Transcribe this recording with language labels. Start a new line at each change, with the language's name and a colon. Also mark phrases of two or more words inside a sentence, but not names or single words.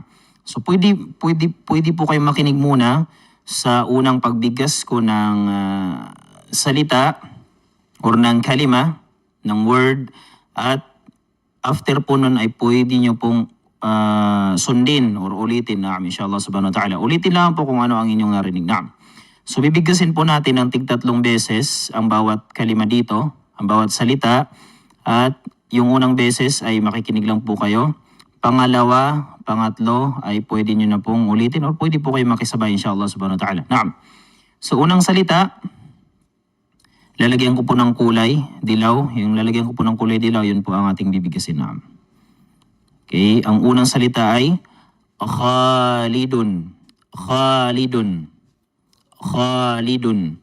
Filipino: So pwede po kayo makinig muna sa unang pagbigkas ko ng salita or ng kalima, ng word, at after po nun ay pwede nyo pong sundin or ulitin.
Arabic: نعم، إن شاء الله سبحانه وتعالى.
Filipino: Ulitin lang po kung ano ang inyong narinig. Naam. So bibigkasin po natin ng tig-3 beses ang bawat kalima dito, ang bawat salita, at yung unang beses ay makikinig lang po kayo. Pangalawa, pangatlo ay pwede nyo na pong ulitin or pwede po kayo makisabay
Arabic: إن شاء الله سبحانه وتعالى.
Filipino: Naam. So unang salita, lalagyan ko po ng kulay dilaw. Yung lalagyan ko po ng kulay dilaw, yun po ang ating bibigkasin. Naam. Okay, ang unang salita ay khalidun. Khalidun. Khalidun.